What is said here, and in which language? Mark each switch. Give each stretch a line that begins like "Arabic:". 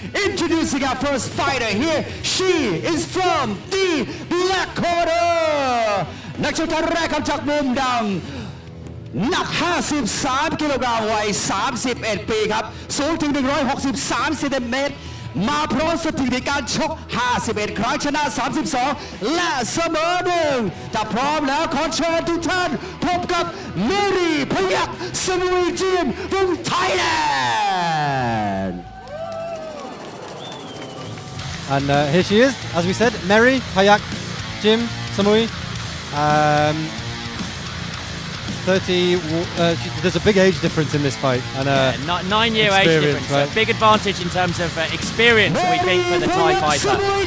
English: Introducing our first fighter here. She is from the black corner.
Thai: นักชกท่านแรกครับจากมุมดำหนัก 53 กิโลกรัมวัย 31 ปีครับ สูงถึง 163 เซนติเมตร มาพร้อมสถิติการชก 51 ครั้งชนะ 32 และเสมอ1ถ้าพร้อมแล้วขอเชิญทุกท่านพบกับเมรีพยัคฆ์สมุยจิม
English: from Thailand And here she is, as we said, Mary, Payak, Jim, Samui. 30. There's a big age difference in this fight, and 9-year age difference. Right? A big advantage in terms of experience, we think, for the Thai fighter.